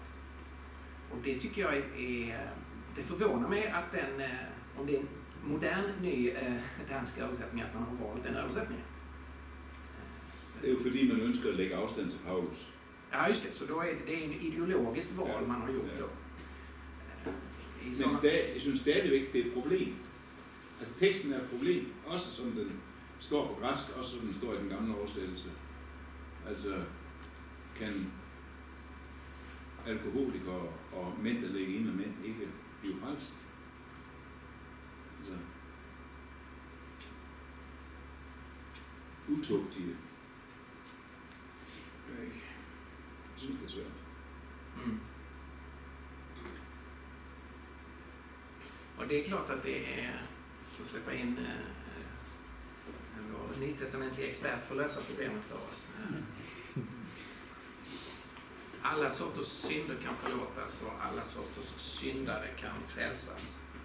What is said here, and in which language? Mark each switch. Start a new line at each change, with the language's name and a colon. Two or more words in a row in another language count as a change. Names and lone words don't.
Swedish: Och det tycker jag det förvånar mig att om det är en modern ny dansk översättning, att man har valt den översättningen. Det är ju fordi man önskar lägga avstånd till Paulus. Ja, just det. Så då är det en ideologiskt val man har gjort då.
Danish: Men jeg synes stadigvæk, det er et problem. Altså teksten er et problem, også som den står på græsk, også som den står i den gamle oversættelse. Altså, kan alkoholikere og mænd, der ligger inde med mænd, ikke blive frelst? Altså, utugtige. Jeg synes, det er svært. Mm.
Swedish: Och det är klart att det är att släppa in en nytestamentlig expert för att lösa problemet för oss. Alla sorters synder kan förlåtas och alla sorters syndare kan frälsas.